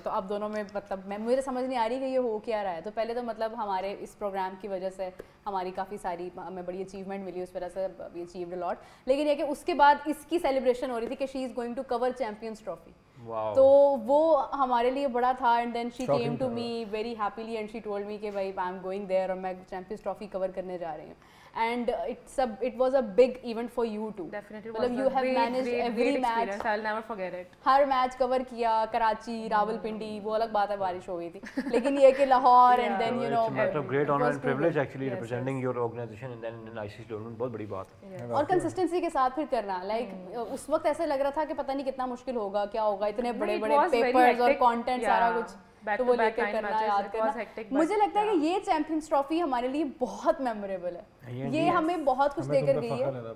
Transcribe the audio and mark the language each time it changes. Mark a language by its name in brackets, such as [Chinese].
[Hindi] तो अब दोनों में मतलब मुझे समझ नहीं आ रही कि ये हो क्या रहा है. तो पहले तो मतलब हमारे इस प्रोग्राम की वजह से हमारी काफ़ी सारी हमें बड़ी अचीवमेंट मिली, उस वजह से [English] We achieved a lot. [Hindi] लेकिन ये कि उसके बाद इसकी सेलिब्रेशन हो रही थी कि [English] She is going to cover champions trophy. [Hindi] तो वो हमारे लिए बड़ा था. [English] and then she came to me very happily and she told me [Hindi] कि भाई [English] I am going there [Hindi] और मैं चैंपियंस ट्रॉफी कवर करने जा रही हूँ. [English] And it was a big event for you too. Definitely, मतलब you have managed every match. I'll never forget it. [Hindi] हर match cover किया, कराची, रावलपिंडी, वो अलग बात है बारिश हो गई थी, लेकिन ये कि Lahore [English] and then you know. It's a matter of great honor and privilege actually representing your organization and then in ICC tournament, [Hindi] बहुत बड़ी बात है. और कंसिस्टेंसी के साथ फिर करना, लाइक उस वक्त ऐसे लग रहा था कि पता नहीं कितना मुश्किल होगा, क्या होगा, इतने बड़े बड़े पेपर्स और कंटेंट सारा कुछ तो वो लेकर करना, याद करना. मुझे लगता है कि ये चैंपियंस ट्रॉफी हमारे लिए बहुत मेमोरेबल है. ये हमें बहुत कुछ देकर गई है.